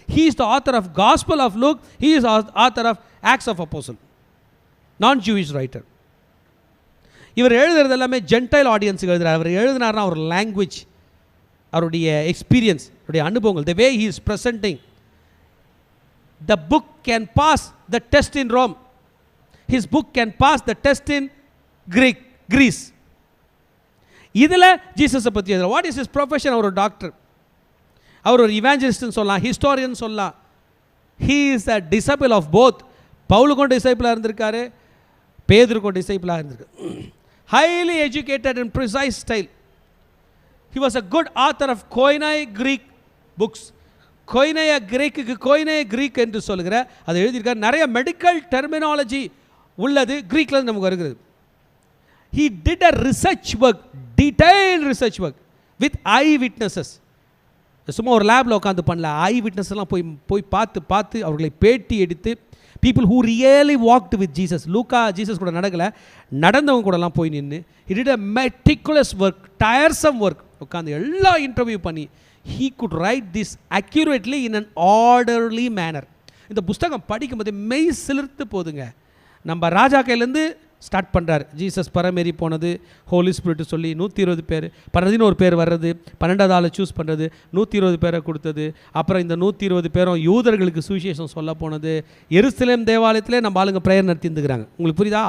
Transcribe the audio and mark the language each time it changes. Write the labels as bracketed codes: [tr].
[en] He is the author of gospel of Luke, he is author of acts of apostle, non Jewish writer. [ta] இவர் எழுதுறது எல்லாமே gentile ஆடியன்ஸுக்கு எழுதுகிறார். அவர் எழுதினார்னா ஒரு லாங்குவேஜ், அவருடைய எக்ஸ்பீரியன்ஸ், அவருடைய அனுபவங்கள், [en] The way he is presenting. The book can pass the test in Rome. His book can pass the test in Greece. [ta] இதில் ஜீசஸை பற்றி எழுதுகிறார். [en] What is his profession? [ta] அவர் ஒரு டாக்டர், அவர் ஒரு இவாஞ்சலிஸ்ட்னு சொல்லலாம், ஹிஸ்டோரியன் சொல்லலாம். [en] He is a disciple of both. [ta] பவுலுக்கும் டிசைபிளாக இருந்திருக்காரு, பேதுருக்கும் டிசைபிளாக இருந்திருக்காரு. [en] Highly educated in precise style. He was a good author of Koine Greek books. [ta] கொய்னைய கிரேக்கு, கொய்னைய Greek என்று சொல்லுகிற அதை எழுதியிருக்கார். நிறைய மெடிக்கல் டெர்மினாலஜி உள்ளது கிரீக்கில் நமக்கு வருகிறது. [en] He did a research work, detail research work with eye witnesses. [ta] சும்மா ஒரு லேபில் உட்காந்து பண்ணல, ஐ விட்னஸ் எல்லாம் போய் பார்த்து அவர்களை பேட்டி எடுத்து, [en] People who really walked with Jesus. [ta] Luca Jesus கூட நடக்கலை, நடந்தவங்க கூடலாம் போய் நின்று [en] He did a meticulous work, tiresome work. [ta] உட்காந்து எல்லா இன்டர்வியூ பண்ணி [en] he could write this accurately in an orderly manner. [ta] இந்த புஸ்தகம் படிக்கும்போது மெய் சிலிர்த்து போதுங்க. நம்ம ராஜா கையிலேருந்து ஸ்டார்ட் பண்ணுறார். ஜீசஸ் பரமேறி போனது, ஹோலி ஸ்பிரிட் சொல்லி 120 பேர், 11 பேர் வர்றது, 12வது ஆளை சூஸ் பண்ணுறது, 120 பேரை கொடுத்தது. அப்புறம் இந்த 120 பேரும் யூதர்களுக்கு சுவிசேஷம் சொல்ல போனது. எருசலேம் தேவாலயத்திலே நம்ம ஆளுங்க ப்ரேயர் நடத்திருந்துக்கிறாங்க. உங்களுக்கு புரியுதா?